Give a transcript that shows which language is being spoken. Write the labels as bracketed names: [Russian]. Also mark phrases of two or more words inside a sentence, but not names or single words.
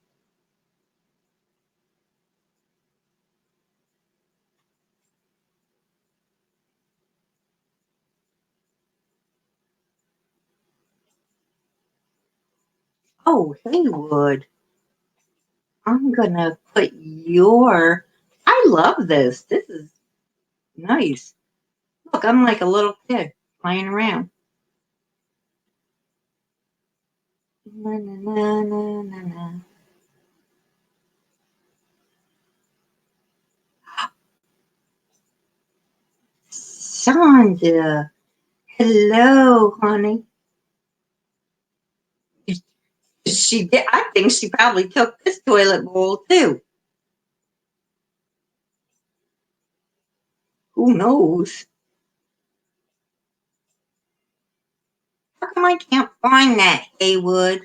[English] Oh, Haywood, I'm gonna put your. I love this. This is nice. Look, I'm like a little kid playing around. Na, na, na, na, na, na. Sandra, hello, honey. She did. I think she probably took this toilet bowl too. Who knows? How come I can't find that, Haywood?